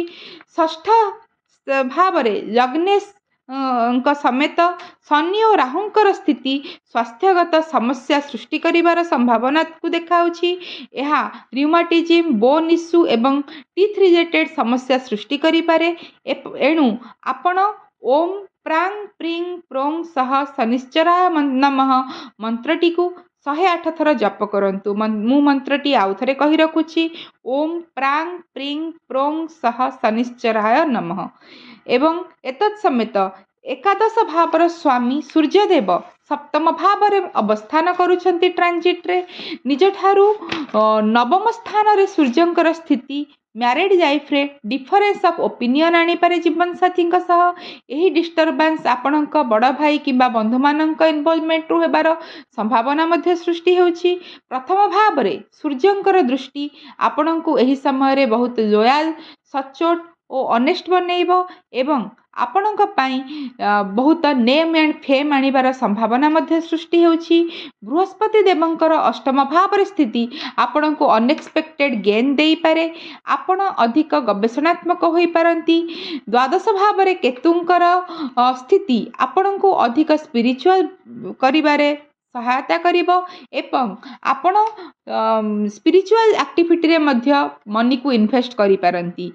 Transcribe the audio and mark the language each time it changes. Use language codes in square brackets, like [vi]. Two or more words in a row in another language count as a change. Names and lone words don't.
[or] ଷଷ୍ଠ ଭାବ ରେ ଲଗ୍ନେଶ ସମେତ ଶନି ଔର ରାହୁଙ୍କର ସ୍ଥିତି ସ୍ୱାସ୍ଥ୍ୟଗତ ସମସ୍ୟା ସୃଷ୍ଟି କରିବାର ସମ୍ଭାବନା କୁ ଦେଖାଉଛି। ଏହା [en] rheumatism bone issue [or] ଏବଂ [en] teeth related [or] ସମସ୍ୟା ସୃଷ୍ଟି କରି ପାରେ। ଏଣୁ ଆପଣ [sa] ओम प्रांग प्रिंग प्रोंग सह शनिश्चराय नमः [or] ମନ୍ତ୍ରଟି କୁ 108 ଥର ଜପ କରନ୍ତୁ। ମୁଁ ମନ୍ତ୍ରଟି ଆଉ ଥରେ କହି ରଖୁଛି [sa] ओम प्रांग प्रिंग प्रोंग सह शनिश्चराय नमः। [or] ଏବଂ ଏତତ୍ ସମେତ ଏକାଦଶ ଭାବର ସ୍ୱାମୀ ସୂର୍ଯ୍ୟଦେବ ସପ୍ତମ ଭାବ ରେ ଅବସ୍ଥାନ କରୁଛନ୍ତି ଟ୍ରାଞ୍ଜିଟ ରେ। ନିଜ ଠାରୁ ନବମ ସ୍ଥାନ ରେ ସୂର୍ଯ୍ୟଙ୍କର ସ୍ଥିତି [en] married life [or] ରେ [en] difference of opinion [or] ଆଣି ପାରେ ଜୀବନ ସାଥୀ ସହ। ଏହି ଡିଷ୍ଟର୍ବେନ୍ସ ଆପଣକ ବଡ଼ ଭାଇ କିମ୍ବା ବନ୍ଧୁ ମାନକ ଇନ୍‌ଭଲ୍‌ଭମେଣ୍ଟ ରୁ ହେବାର ସମ୍ଭାବନା ମଧ୍ୟ ସୃଷ୍ଟି ହେଉଛି। ପ୍ରଥମ ଭାବ ରେ ସୂର୍ଯ୍ୟଙ୍କର ଦୃଷ୍ଟି ଆପଣକ ଏହି ସମୟ ରେ ବହୁତ ଲୟାଲ ସଚୋଟ ଔର ଅନେଷ୍ଟ ବନେଇବ ଏବଂ ଆପଣକ ପାଇଁ ବହୁତ [en] name and fame [or] ଆଣିବାର ସମ୍ଭାବନା ମଧ୍ୟ ସୃଷ୍ଟି ହେଉଛି। ବୃହସ୍ପତି ଦେବଙ୍କର ଅଷ୍ଟମ ଭାବ ରେ ସ୍ଥିତି ଆପଣକ [en] unexpected gain [or] ଦେଇ ପାରେ। ଆପଣ ଅଧିକ ଗବେଷଣାତ୍ମକ ହୋଇ ପାରନ୍ତି। ଦ୍ୱାଦଶ ଭାବ ରେ କେତୁଙ୍କର ସ୍ଥିତି ଆପଣକ ଅଧିକ ସ୍ପିରିଚୁଆଲ କରିବାରେ ସହାୟତା କରିବ ଏବଂ ଆପଣ [en] spiritual activity [or] ରେ ମଧ୍ୟ ମନି କୁ ଇନଭେଷ୍ଟ କରି ପାରନ୍ତି।